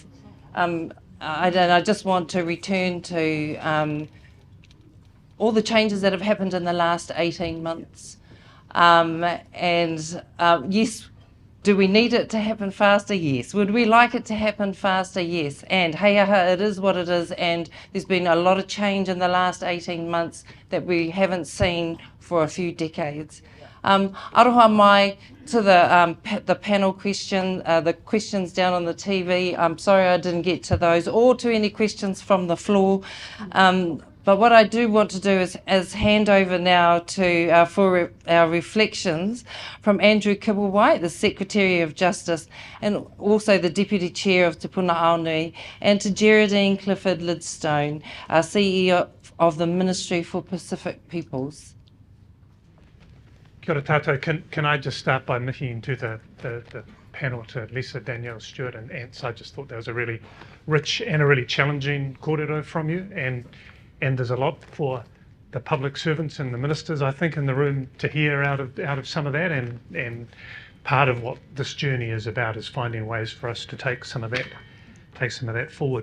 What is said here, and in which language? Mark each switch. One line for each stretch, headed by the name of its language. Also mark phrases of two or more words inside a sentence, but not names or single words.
English: I just want to return to all the changes that have happened in the last 18 months. Yes, Do we need it to happen faster? Yes. Would we like it to happen faster? Yes. And
Māori: hei aha,
English: it is what it is, and there's been a lot of change in the last 18 months that we haven't seen for a few decades.
Māori: Aroha mai
English: to the panel question, the questions down on the TV. I'm sorry I didn't get to those, or to any questions from the floor. But what I do want to do is hand over now to for our reflections from Andrew Kibblewhite, the Secretary of Justice, and also the Deputy Chair of Te Puna Aonui, and to Geraldine Clifford Lidstone, CEO of the Ministry for Pacific Peoples.
Māori: Kia ora tātou.
English: Can I just start by nicking to the panel to Lisa, Danielle, Stewart and Ants. I just thought that was a really rich and a really challenging kōrero from you, and there's a lot for the public servants and the ministers, I think, in the room to hear out of some of that, and part of what this journey is about is finding ways for us to take some of that forward.